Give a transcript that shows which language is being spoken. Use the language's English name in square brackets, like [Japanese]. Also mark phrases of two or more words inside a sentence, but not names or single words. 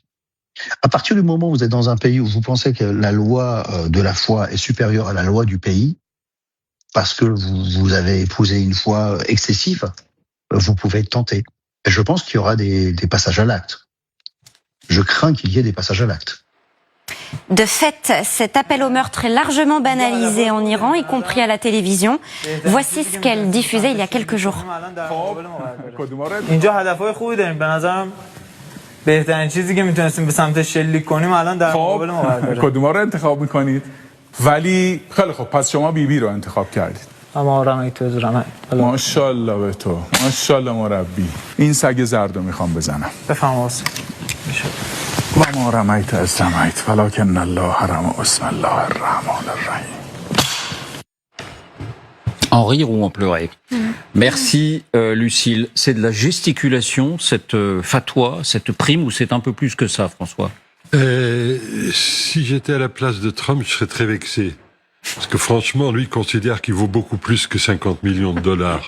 [French] À partir du moment où vous êtes dans un pays où vous pensez que la loi de la foi est supérieure à la loi du pays, parce que vous avez épousé une foi excessive, vous pouvez être tenté. Et je pense qu'il y aura des passages à l'acte. Je crains qu'il y ait des passages à l'acte. De fait, cet appel au meurtre est largement banalisé en Iran, y compris à la télévision. Voici ce qu'elle diffusait il y a quelques jours. [Persian] ولی خیلی خب پس شما بیبی رو انتخاب کردید. ماشاءالله به تو. ماشاءالله مربی. این سگ زرد رو میخوام بزنم. بفهم [Arabic] و ما رمیت از رمیت ولکن الله رمی بسم الله الرحمن الرحیم. [French] En rire ou en pleurer. Merci Lucille. C'est de la gesticulation, cette fatwa, cette prime, ou c'est un peu plus que ça, François? Si j'étais à la place de Trump, je serais très vexé. Parce que franchement, lui, il considère qu'il vaut beaucoup plus que 50 millions de dollars.